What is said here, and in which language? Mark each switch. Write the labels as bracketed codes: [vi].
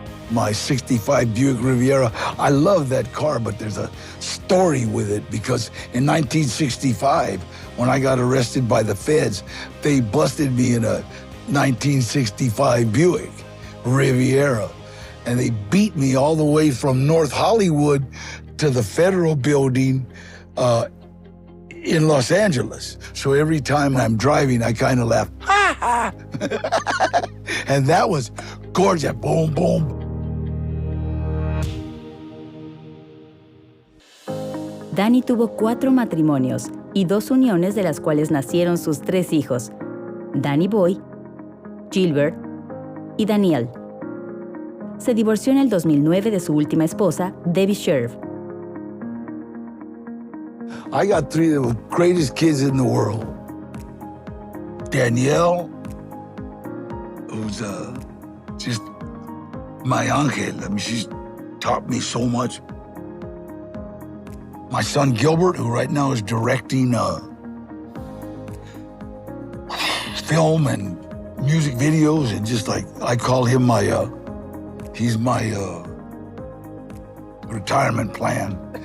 [en] My 65 Buick Riviera, I love that car, but there's a story with it because in 1965, when I got arrested by the feds, they busted me in a 1965 Buick Riviera, and they beat me all the way from North Hollywood to the Federal Building in Los Angeles. So every time I'm driving, I kind of laugh, ha ha! And that was gorgeous, boom, boom. [es] Danny tuvo 4 matrimonios y 2 uniones de las cuales nacieron sus 3 hijos, Danny Boy, Gilbert y Daniel. Se divorció en el 2009 de su última esposa, Debbie Sheriff. [en] I got 3 of the greatest kids in the world. Danielle, who's just my angel. I mean, she's taught me so much. My son Gilbert, who right now is directing film and music videos, and just like, I call him he's my retirement plan.